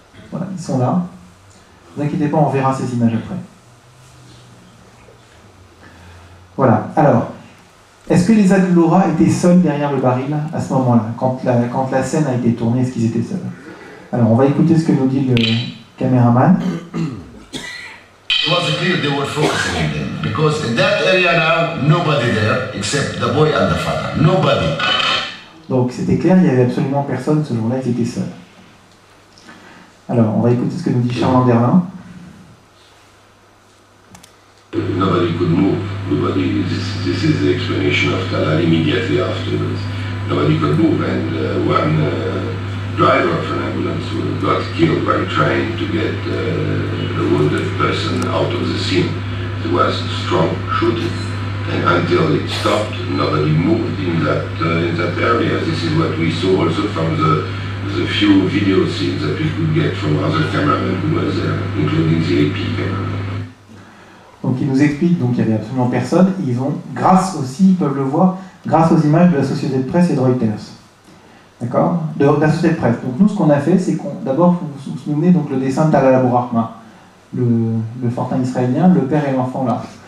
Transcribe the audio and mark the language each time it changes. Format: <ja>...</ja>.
<fr>Voilà, ils sont là. Ne vous inquiétez pas, on verra ces images après. Voilà, alors... Est-ce que les Adloura étaient seuls derrière le baril à ce moment-là, quand la scène a été tournée, est-ce qu'ils étaient seuls? Alors, on va écouter ce que nous dit le caméraman.</fr> <en>It was clear they were focusing on them because in that area now nobody there except the boy and the father. Nobody.</en> <fr>Donc c'était clair, il n'y avait absolument personne ce jour-là, ils étaient seuls. Alors, on va écouter ce que nous dit Charles Anderlin.</fr> <en>Nobody could move. Nobody. This is the explanation of Talal immediately afterwards. Nobody could move, and when driver of an ambulance who got killed by trying to get a wounded person out of the scene. There was strong shooting, and until it stopped, nobody moved in that area. This is what we saw also from the few video scenes that we could get from other cameramen who were there, including the AP cameraman.</en> <fr>Donc il nous explique qu'il n'y avait absolument personne. Ils ont, grâce aussi, ils peuvent le voir, grâce aux images de la société de presse et de Reuters. D'accord, de la société de presse. Donc nous, ce qu'on a fait, c'est qu'on, d'abord, vous vous souvenez, donc le dessin de Talal Abou Rahma, le fortin israélien, le père et l'enfant là.</fr>